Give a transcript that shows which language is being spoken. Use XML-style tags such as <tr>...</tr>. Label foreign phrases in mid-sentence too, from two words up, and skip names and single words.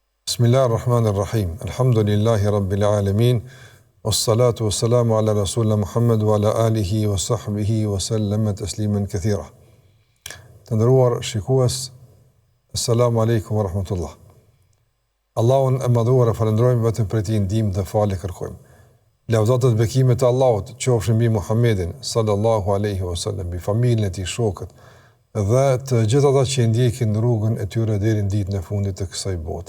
<ar>بسم الله الرحمن الرحيم. الحمد لله رب العالمين. والصلاة والسلام على رسولنا محمد وعلى آله وصحبه وسلم تسليما كثيرا.</ar> <sq>Të nderuar shikues,</sq> <ar>السلام عليكم ورحمة الله.</ar> <sq>Allahun e madhuar e falenderojmë vetëm për ti ndihmë dhe falë kërkojmë. Lavdata dhe bekimet e Allahut qofshin mbi Muhammedin</sq> <ar>صلى الله عليه وسلم,</ar> <sq>mbi familjen e tij, shokët dhe të gjithë ata që ndjekin rrugën e tyre deri në ditën e fundit të kësaj bote.</sq>